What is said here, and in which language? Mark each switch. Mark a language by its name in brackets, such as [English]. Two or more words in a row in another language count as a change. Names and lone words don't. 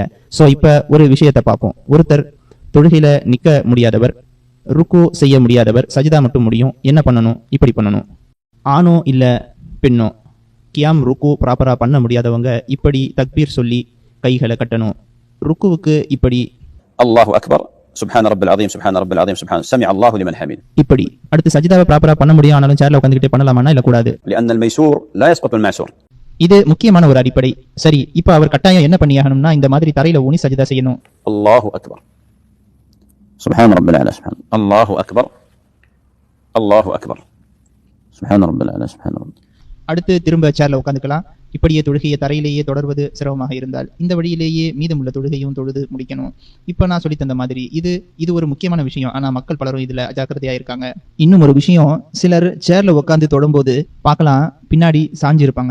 [Tamil] சோ இப்ப ஒரு விஷயத்தை பார்ப்போம். ஒருத்தர் தொழுகையில நிக்க முடியாதவர், ருக்கு செய்ய முடியாதவர், சஜிதா மட்டும் முடியும். என்ன பண்ணணும்? இப்படி பண்ணணும். ஆணோ இல்ல பெண்ணோ கியாம் ருக்கு ப்ராப்பரா பண்ண முடியாதவங்க இப்படி தக்பீர் சொல்லி கைகளை கட்டணும். ருக்குவுக்கு இப்படி [Arabic] الله أكبر سبحان رب العظيم سبحان رب العظيم سبحان سمع الله لمن حمده. [Tamil] இப்படி அடுத்து சஜிதாவை ப்ராப்பரா பண்ண முடியும், ஆனாலும் சேர்ல உட்காந்துக்கிட்டே பண்ணலாமான்னா இல்ல கூடாது. [Arabic] لأن الميسور لا يسقط المعسور. [Tamil] இது முக்கியமான ஒரு அடிப்படை. சரி, இப்ப அவர் கட்டாயம் என்ன பண்ணியாகணும்னா இந்த மாதிரி தரையில ஊனி சஜிதா செய்யணும். [Arabic] الله أكبر سبحان رب الأعلى سبحان الله أكبر الله أكبر سبحان رب الأعلى سبحان رب. [Tamil] அடுத்து திரும்ப சேர்ல உட்காந்துக்கலாம். இப்படியே தொழுகையை தரையிலேயே தொடர்வது சிரமமாக இருந்தால் இந்த வழியிலேயே மீதமுள்ள தொழுகையும் தொழுது முடிக்கணும். இப்ப நான் சொல்லி தந்த மாதிரி இது ஒரு முக்கியமான விஷயம். ஆனா மக்கள் பலரும் இதுல அஜாக்கிரதையா இருக்காங்க. இன்னும் ஒரு விஷயம், சிலர் சேர்ல உட்காந்து தொடும்போது பார்க்கலாம், பின்னாடி சாஞ்சிருப்பாங்க.